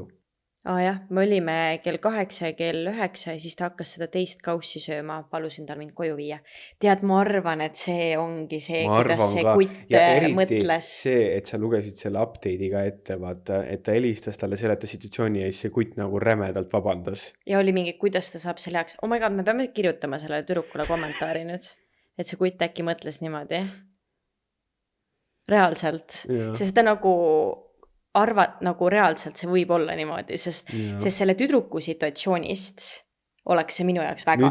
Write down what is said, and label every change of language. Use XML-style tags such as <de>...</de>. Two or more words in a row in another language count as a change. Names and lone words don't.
<et>Jah, me olime kell 8 ja kell 9 ja siis ta hakkas seda teist kaussi sööma, palusin tal mind koju viia. Tead, ma arvan, et see ongi see, kuidas see kutt mõtles. See, et sa lugesid selle update'i ka ette, vaata, et ta helistas talle seleta situatsiooni ja siis see kutt nagu rämedalt vabandas. Ja oli mingi, kuidas ta saab selle jaoks.</et> <en>Oh my god,</en> <et>me peame kirjutama sellele tüdrukule kommentaari nüüd, et see kutt äkki mõtles niimoodi. Reaalselt. Sest ta nagu... arvad nagu reaalselt see võib olla niimoodi, sest selle tüdruku situatsioonist oleks see minu jaoks väga</et>